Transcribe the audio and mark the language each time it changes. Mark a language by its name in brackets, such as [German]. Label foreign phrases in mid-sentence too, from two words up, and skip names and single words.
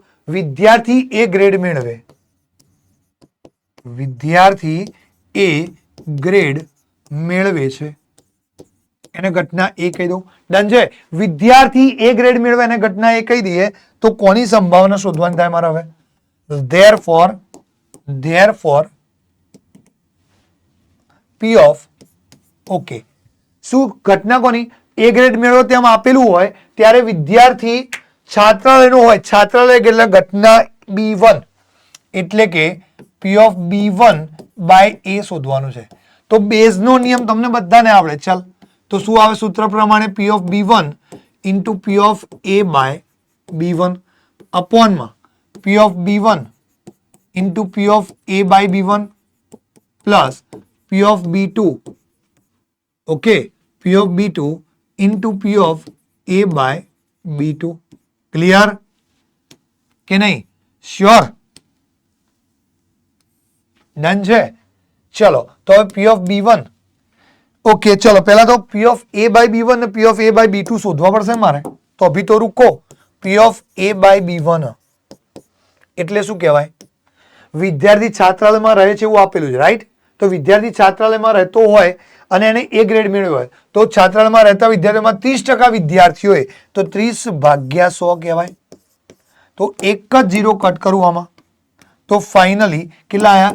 [Gujarati] વિદ્યાર્થી A ગ્રેડ મેળવે, વિદ્યાર્થી A ગ્રેડ મેળવે છે એને ઘટના A કહી દઉં. ડન છે. વિદ્યાર્થી A ગ્રેડ મેળવે એને ઘટના A કહી દઈએ તો કોની સંભાવના શોધવાની થાય મારે હવે? [English] therefore P of [Gujarati] ઓકે, શું ઘટના કોની? A ગ્રેડ મેળવો તેમ આપેલું હોય ત્યારે વિદ્યાર્થી છાત્રાલયનો હોય. છાત્રાલય એટલે ઘટના B1 એટલે કે [English] P of B1 by A [Gujarati] શોધવાનું છે. તો બેઝનો નિયમ તમને બધાને આવડે. ચાલ તો શું આવે સૂત્ર પ્રમાણે [English] P of B1 into P of A by B1 [Gujarati] અપોનમાં [English] P of B1 into P of A by B1 plus P of B2, okay, P of B2 into P of A by B2. [Gujarati] ક્લિયર કે નહીં? શ્યોર? ડન છે? ચલો તો હવે [English] P of B1, [Gujarati] ઓકે ચલો પહેલા તો [English] P of A by B1 [Gujarati] અને [English] P of A by B2 [Gujarati] શોધવા પડશે મારે. તો [Hindi] अभी तो रुको. [English] P of A by B1 [Gujarati] એટલે શું કહેવાય? વિદ્યાર્થી છાત્રાલયમાં રહે છે એવું આપેલું છે, રાઈટ? તો વિદ્યાર્થી છાત્રાલયમાં રહેતો હોય અને એને A ગ્રેડ મેળવ્યો હોય તો છાત્રાલયમાં રહેતા વિદ્યાર્થીઓમાં 30% વિદ્યાર્થીઓ હોય તો 30 ભાગ્યા 100 કહેવાય. તો એક જ 0 કટ કરું આમાં તો ફાઇનલી કેટલા આયા?